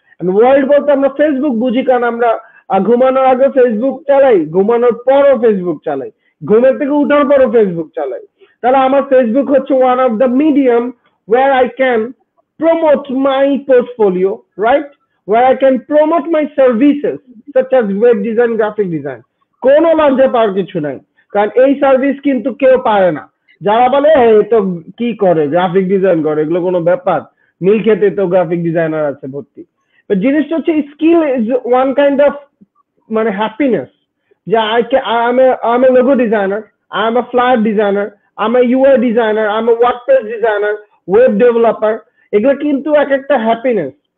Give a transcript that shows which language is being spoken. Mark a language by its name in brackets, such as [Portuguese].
[Bangla] World বলতে আমরা Facebook বুঝি, কারণ আমরা ঘুমানোর আগে ফেসবুক চালাই, ঘুমানোর পরও ফেসবুক চালাই, ঘুমের থেকে উঠার পরও ফেসবুক চালাই। তাহলে আমার ফেসবুক হচ্ছে [English] One of the medium where I can promote my portfolio, right? Where I can promote my services such as web design, graphic design. [Bangla] কোনো লজ্জা পাওয়ার কিছু নাই, কারণ এই সার্ভিস কিন্তু কেউ পারে না। যারা বলে তো কি করে, গ্রাফিক ডিজাইন করে, এগুলো কোনো ব্যাপার, মিল খেতে তো গ্রাফিক ডিজাইনার আছে ভর্তি। জিনিসটা হচ্ছে [English] skill is one kind of মানে happiness, যে I am a logo designer, I am a flyer designer, I am a UI designer, I am a WordPress designer, web developer, [Bangla] এগুলো কিন্তু এক একটা [English] Happiness.